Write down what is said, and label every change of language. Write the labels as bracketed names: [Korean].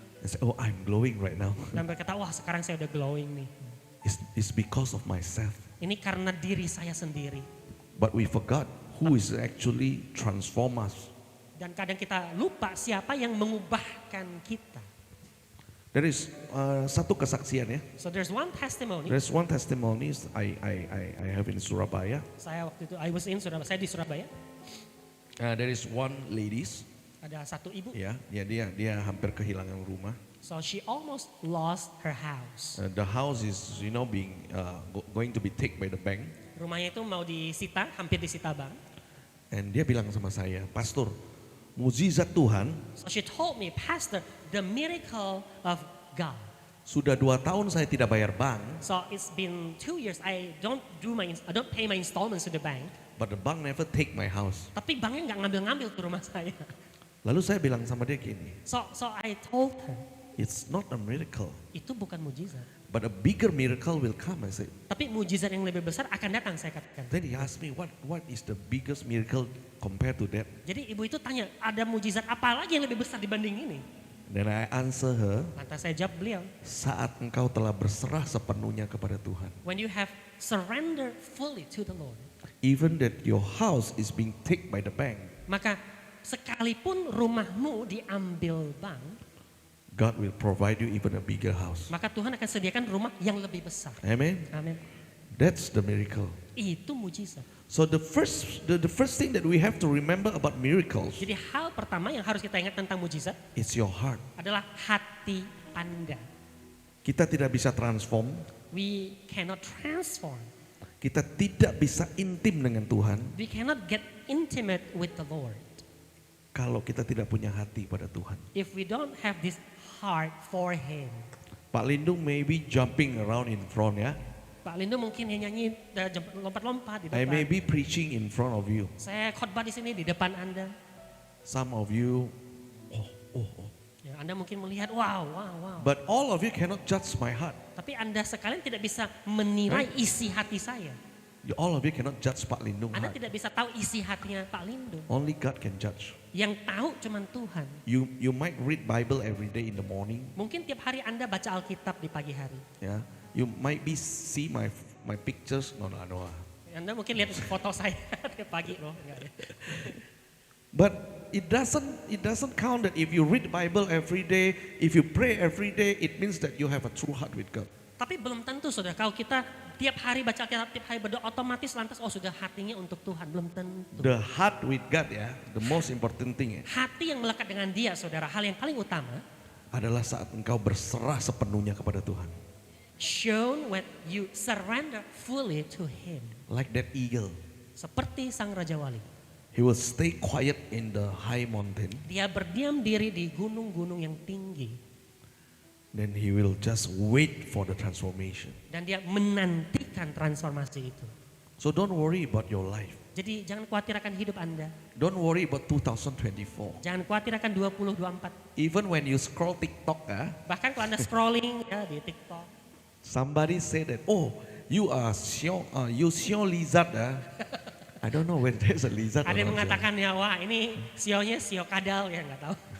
[English] and say, "Oh, I'm glowing right now." [Indonesian] dan berkata, wah sekarang saya udah glowing nih. [English] It's because of myself. [Indonesian] Ini karena diri saya sendiri. [English] But we forgot who is actually transform us. [Indonesian] Dan kadang kita lupa siapa yang mengubahkan kita. [English] There is [Indonesian] satu kesaksian, ya. [English] So there's one testimony. There's one testimony I have in Surabaya. [Indonesian] Saya waktu itu, saya di Surabaya. [English] There is one ladies, [Indonesian] Ada satu ibu. ya, dia hampir kehilangan rumah. [English] So she almost lost her house. The house is being going to be taken by the bank. [Indonesian] Rumahnya itu mau disita, hampir disita bank. And dia bilang sama saya, "Pastor, mukjizat Tuhan [English] So she told me, Pastor, the miracle of God. [Indonesian] Sudah 2 tahun saya tidak bayar bank, [English] So it's been 2 years. I don't pay my installments to the bank. but the bank never take my house. [Indonesian] Tapi banknya nggak ngambil-ngambil ke rumah saya. Lalu saya bilang sama dia gini, [English] So I told her, it's not a miracle, [Indonesian] itu bukan mujizat. [English] but a bigger miracle will come. I said. [Indonesian] Tapi mujizat yang lebih besar akan datang, saya katakan. [English] Then he asked me, what is the biggest miracle compared to that? [Indonesian] Jadi ibu itu tanya, ada mujizat apa lagi yang lebih besar dibanding ini? [English] Then I answer her, [Indonesian] Lantas saya jawab beliau, saat engkau telah berserah sepenuhnya kepada Tuhan. [English] when you have surrendered fully to the Lord, Even that your house is being taken by the bank, [Indonesian] maka sekalipun rumahmu diambil bank, [English] God will provide you even a bigger house. [Indonesian] maka Tuhan akan sediakan rumah yang lebih besar. [English] Amen. [Indonesian] Amin. [English] That's the miracle. [Indonesian] Itu mujizat. [English] So the first thing that we have to remember about miracles, [Indonesian] Jadi hal pertama yang harus kita ingat tentang mujizat [English] it's your heart. [Indonesian] adalah hati Anda. Kita tidak bisa transform, [English] We cannot transform. [Indonesian] kita tidak bisa intim dengan Tuhan [English] We cannot get intimate with the Lord [Indonesian] kalau kita tidak punya hati pada Tuhan. [English] if we don't have this heart for Him. Pak Lindung maybe jumping around in front ya. [Indonesian] Pak Lindo mungkin yang nyanyi lompat-lompat di [English] I may [Indonesian] depan. [English] be preaching in front of you. [Indonesian] Saya khotbah di sini di depan Anda. [English] Some of you, oh. [Indonesian] Ya, Anda mungkin melihat, wow. [English] But all of you cannot judge my heart. [Indonesian] Tapi Anda sekalian tidak bisa menilai isi hati saya. [English] All of you cannot judge Pak Lindung [Indonesian] Anda [English] heart. [Indonesian] tidak bisa tahu isi hatinya Pak Lindo. [English] Only God can judge. [Indonesian] Yang tahu cuman Tuhan. [English] You might read Bible every day in the morning. [Indonesian] Mungkin tiap hari Anda baca Alkitab di pagi hari. [English] Yeah. You might be see my pictures. No. [Indonesian] Anda mungkin lihat foto saya tiap pagi loh. Enggak ya. [English] But it doesn't count that if you read the Bible every day, if you pray every day, it means that you have a true heart with God. [Indonesian] Tapi belum tentu saudara, kalau kita tiap hari baca Alkitab, tiap hari berdoa, otomatis lantas sudah hatinya untuk Tuhan. Belum tentu. [English] The heart with God ya, the most important thing [Indonesian] Hati yang melekat dengan dia saudara, hal yang paling utama, adalah saat engkau berserah sepenuhnya kepada Tuhan. [English] shown when you surrender fully to Him. Like that eagle. [Indonesian] Seperti sang Raja Wali. [English] He will stay quiet in the high mountain. [Indonesian] Dia berdiam diri di gunung-gunung yang tinggi. [English] Then he will just wait for the transformation. [Indonesian] Dan dia menantikan transformasi itu. [English] So don't worry about your life. [Indonesian] Jadi jangan khawatir akan hidup Anda. [English] Don't worry about 2024. [Indonesian] Jangan khawatir akan 2024. [English] Even when you scroll TikTok, [Indonesian] Bahkan kalau Anda scrolling ya di TikTok. [English] somebody said that, oh, you Xiao lizard. I don't know whether there's a lizard. [Indonesian] Ada [English] or not. [Indonesian] mengatakan ya wah ini sionya sio kadal ya nggak tahu.